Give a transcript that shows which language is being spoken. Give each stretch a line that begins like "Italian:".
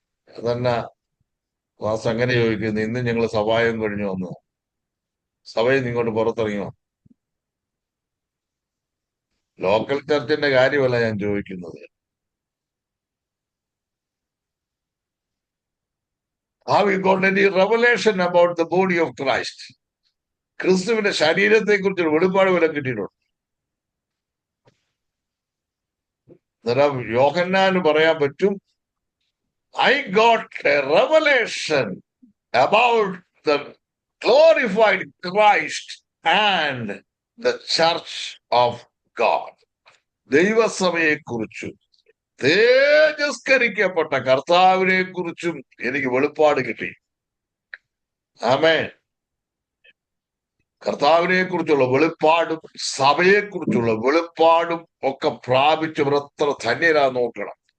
Malayalam: അതന്നെ വാസ് അങ്ങനെ ചോദിക്കുന്നു. ഇന്ന് ഞങ്ങൾ സഭായം കഴിഞ്ഞു വന്നു. സഭയിൽ നിങ്ങോട്ട് പുറത്തിറങ്ങിയോ? ലോക്കൽ ചർച്ചിന്റെ കാര്യമല്ല ഞാൻ ചോദിക്കുന്നത്.
English: Have you got any revelation about the body of Christ?
Malayalam: ക്രിസ്തുവിന്റെ ശരീരത്തെ കുറിച്ച് വെളിപ്പാട് വല്ല കിട്ടിയിട്ടുണ്ട്? അന്നേരം യോഹന്നാന് പറയാൻ പറ്റും,
English: I got a revelation about the glorified Christ and the church of God.
Malayalam: ദൈവസഭയെ കുറിച്ചും തേജസ്കരിക്കപ്പെട്ട കർത്താവിനെ കുറിച്ചും എനിക്ക് വെളിപ്പാട് കിട്ടി. ആമേൻ. കർത്താവിനെ കുറിച്ചുള്ള വെളിപ്പാടും സഭയെ കുറിച്ചുള്ള വെളിപ്പാടും ഒക്കെ പ്രാപിച്ചവർ എത്ര ധന്യരാ നോക്കണം.